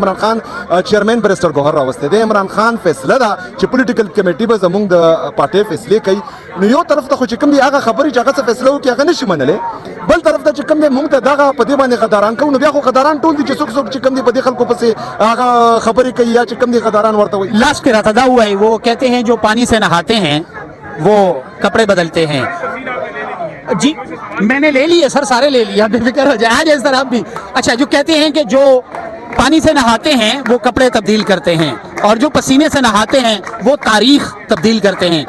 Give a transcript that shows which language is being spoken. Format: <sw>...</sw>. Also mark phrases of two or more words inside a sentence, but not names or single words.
<ps>عمران خان چیرمن بریسټر ګوهر راوستی دی. عمران خان فیصله ده چې</ps> <en>political committee</en> <ps>به زموږ د پارټۍ فیصلې کوي. نو یو طرف ته خو چې کوم دی هغه خبرې چې هغه څه فیصله وکړي هغه نشي منلی بل طرف ته چې کوم دی مونږ ته دغه په دې باندې غداران کوو نو بیا خو غداران ټول دي چې څوک څوک چې کوم دی په دې خلکو پسې هغه خبرې کوي یا چې کوم دی غداران ورته وایي.</ps> <ur>لاسٹ کے رہا تھا ہوا ہے وہ کہتے ہیں جو پانی سے نہاتے ہیں وہ کپڑے بدلتے ہیں. جی میں نے لے لیے سر سارے لے لیے بے فکر ہو جائے. آج سر آپ بھی اچھا جو کہتے ہیں کہ جو پانی سے نہاتے ہیں وہ کپڑے تبدیل کرتے ہیں اور جو پسینے سے نہاتے ہیں وہ تاریخ تبدیل کرتے ہیں.</ur>